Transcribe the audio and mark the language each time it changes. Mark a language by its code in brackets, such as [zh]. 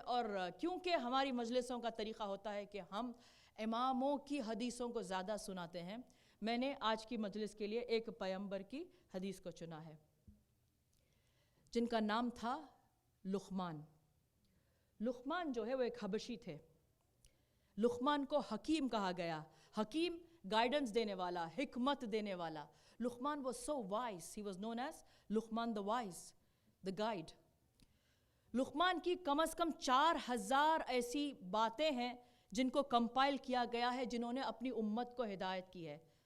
[hi] और क्योंकि हमारी मजलिसों का तरीक़ा होता है कि हम इमामों की हदीसों को ज़्यादा सुनाते हैं, मैंने आज की मजलिस के लिए एक पैगंबर की हदीस को चुना है जिनका नाम था लुक़मान। लुक़मान जो है वो एक हबशी थे। लुक़मान को हकीम कहा गया। हकीम गाइडेंस देने वाला, हिकमत देने वाला। [en] Luqman was so wise, he was known as Luqman the wise, the guide। [hi] लुक़मान की कम से कम 4,000 ऐसी बातें हैं जिनको कंपाइल किया गया है, जिन्होंने अपनी उम्मत को हिदायत की है।